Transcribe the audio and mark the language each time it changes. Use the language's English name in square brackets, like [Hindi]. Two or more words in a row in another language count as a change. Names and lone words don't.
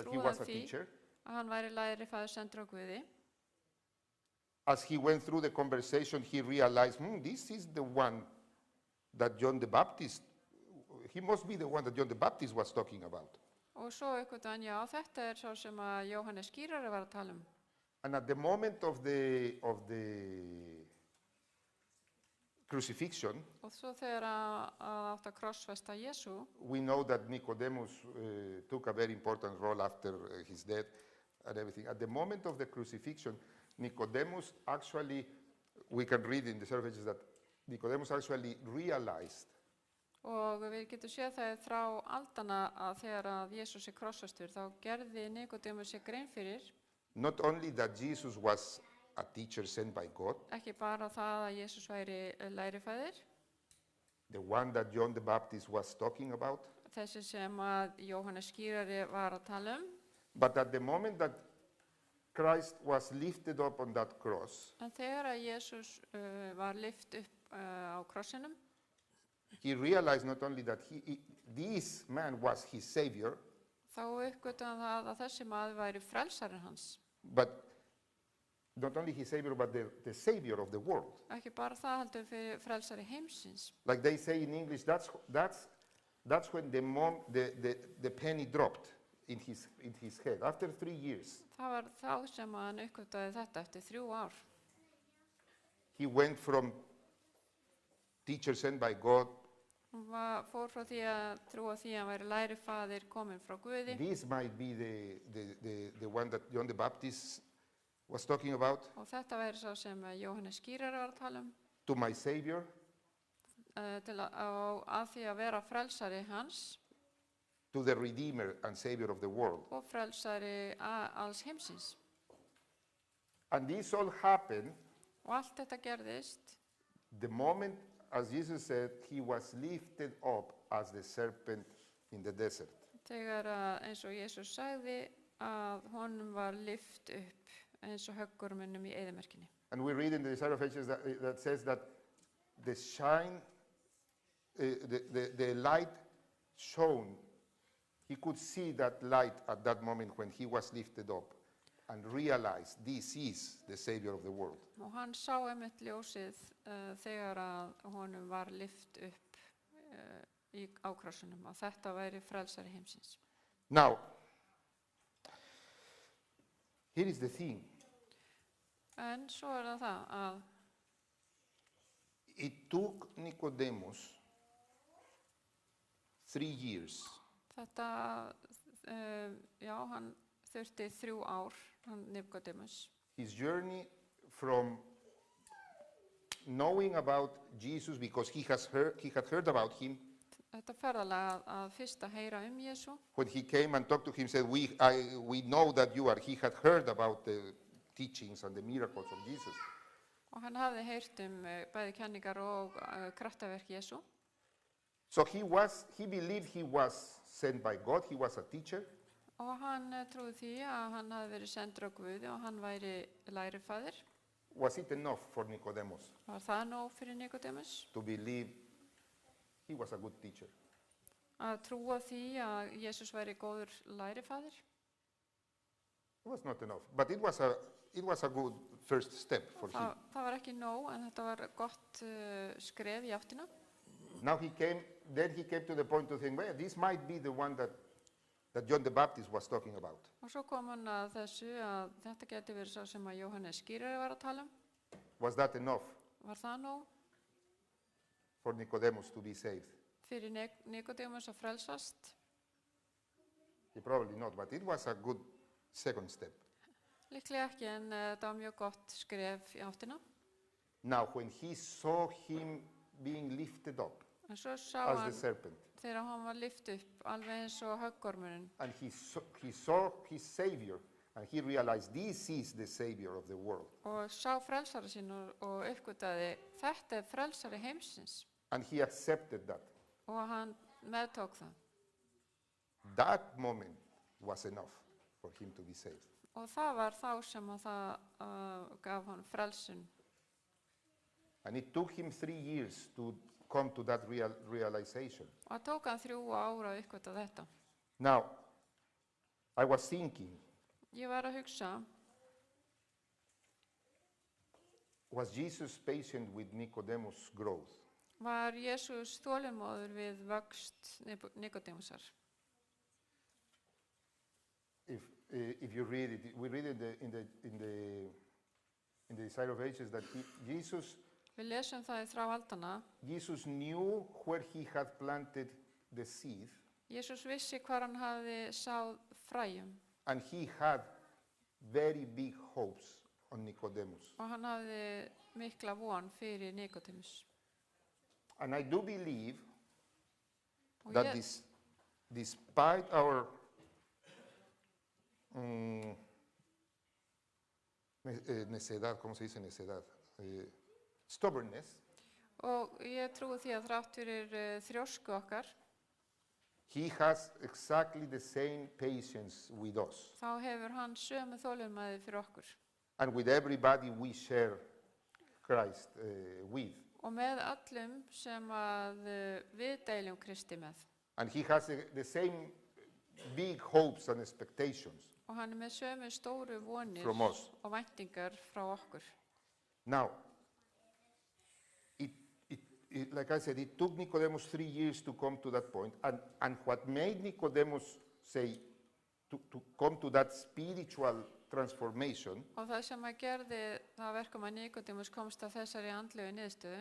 [English] that he [Icelandic] trúði [English] was [Icelandic] hann [English] a [Icelandic] því [English] teacher. [Icelandic] að hann væri læri faður sendur á Guði. [English] As he went through the conversation, he realized, this is the one that John the Baptist, he must be the one that John the Baptist was talking about. [Icelandic] Og svo uppgötvaði hann, já, þetta sá sem að Jóhannes skýrari var að tala [English] And at the moment of the crucifixion, [Icelandic] Og svo þegar að átt að krossfesta Jesú, [English] we know that Nicodemus took a very important role after his death and everything. At the moment of the crucifixion, Nicodemus actually, we can read in the services that Nicodemus actually realized [Icelandic] og við getum séð það frá aldana að þegar að Jesús krossfestur, þá gerði Nikodémus sér grein fyrir, [English] not only that Jesus was a teacher sent by God, [Icelandic] ekki bara það að Jesús væri lærifæðir, [English] the one that John the Baptist was talking about, [Icelandic] þessi sem að Jóhannes skýrari var að tala [English] but at the moment that Christ was lifted up on that cross, [Icelandic] en þegar að Jesús var lyft upp á krossinum, [English] he realized not only that this man was his savior, [Icelandic] þá uppgötvaði hann það að þessi maður væri frelsarinn hans, [English] but not only his savior, but the savior of the world. [Icelandic] ekki bara það heldur fyrir frelsari heimsins. [English] Like they say in English, that's when the penny dropped in his head. After 3 years, [Icelandic] Það var þá sem hann uppgötvaði þetta eftir 3 ár. [English] he went from teacher sent by God. [Icelandic] Hún fór frá því að trúa því að hann væri lærifaðir kominn frá Guði. [English] This might be the one that John the Baptist was talking about, [Icelandic] Og þetta væri sá sem Jóhannes skýrari var að tala [English] to my savior, [Icelandic] til að því að vera frelsari hans [English] to the redeemer and savior of the world. [Icelandic] og frelsari alls heimsins. [English] And this all happened [Icelandic] Og allt þetta gerðist [English] the moment, as Jesus said, he was lifted up as the serpent in the desert. [Icelandic] þegar eins og Jesús sagði að honum var lyft upp eins og höggorminum í eyðimerkinni. [English] And we read in the Desire of Ages that says that the shine, the light shone. He could see that light at that moment when he was lifted up and realized this is the Savior of the world. [Icelandic] Og hann sá einmitt ljósið þegar að honum var lyft upp á krossinum að þetta væri frelsari heimsins. [English] Now, here is the thing. [Icelandic] En svo það að [English] It took Nicodemus 3 years [Icelandic] þetta, já, hann þurfti 3 ár, hann Nikodémus, [English] his journey from knowing about Jesus because he had heard about him. [Icelandic] þetta ferðalega að fyrst að heyra Jesú. [English] When he came and talked to him, said, we know that you are. He had heard about the teachings and the miracles of Jesus. [Icelandic] Og hann hafði heyrt bæði kenningar og kraftaverk Jesú. [English] So he believed he was sent by God. He was a teacher. [Icelandic] Og hann trúði því að hann hafði verið sendur á Guði og hann væri lærifaðir. [English] Was it enough for Nicodemus [Icelandic] Var það nóg fyrir Nikodémus [English] to believe he was a good teacher? [Icelandic] að trúa því að Jesús væri góður lærifaðir? [English] It was not enough, but it was a good first step for him. [Icelandic] Það var ekki nóg, en þetta var gott skref í áttina. [English] Now he came to the point to think, well, this might be the one that John the Baptist was talking about. [Icelandic] Og svo kom hann að þessu að þetta geti verið sá sem að Jóhannes skýrari var að tala um. [English] Was that enough [Icelandic] Var það nóg [English] for Nicodemus to be saved? [Icelandic] fyrir Nikodémus að frelsast? [English] Probably not, but it was a good second step. [Icelandic] Líklega ekki, en þetta var mjög gott skref í áttina. [English] Now, when he saw him being lifted up [Icelandic] En svo sá [English] as the [Icelandic] hann [English] serpent, [Icelandic] þegar hann var lyft upp, alveg eins og höggormurinn. [English] and he saw his Savior, and he realized this is the Savior of the world. [Icelandic] Og sá frelsari sín og uppgötaði, þetta frelsari heimsins. [English] And he accepted that. [Icelandic] Og hann meðtók það. [English] That moment was enough for him to be saved. [Icelandic] Og það var þá sem að það gaf hann frelsun. [English] And it took him 3 years to come to that realization. [Icelandic] Og það tók hann 3 ár að uppgöta þetta. [English] Now, I was thinking, [Icelandic] Ég var að hugsa, [English] was Jesus patient with Nicodemus' growth? [Icelandic] var Jesús þolinmóður við vöxt Nikodémusar? [English] If you read it, we read it in the Desire of Ages that Jesus [Icelandic] Við lesum það í þrá aldana. [English] Jesus knew where he had planted the seed, [Icelandic] Jesús vissi hvar hann hafði sáð fræjum [English] and he had very big hopes on Nicodemus. [Icelandic] og hann hafði mikla von fyrir Nikodémus. [English] And I do believe [Icelandic] Og [English] that [Icelandic] ég, [English] despite our [Spanish] necedad, ¿cómo se dice necedad? [English] Stubbornness, [Icelandic] og ég trúi því að þrátt fyrir þrjósku okkar, [English] he has exactly the same patience with us [Icelandic] þá hefur hann sömu þolinmæði fyrir okkur. [English] and with everybody we share Christ with. [Icelandic] Og með öllum sem að við deilum Kristi með. [English] And he has the same big hopes and expectations [Icelandic] Og hann með sömu stóru vonir [English] from us. [Icelandic] og væntingar frá okkur. [English] Now, like I said, it took Nicodemus 3 years to come to that point, and what made Nicodemus say to come to that spiritual transformation [Icelandic] Og það sem að gerði það verkum að Nikodémus komst að þessari andlegu niðurstöðu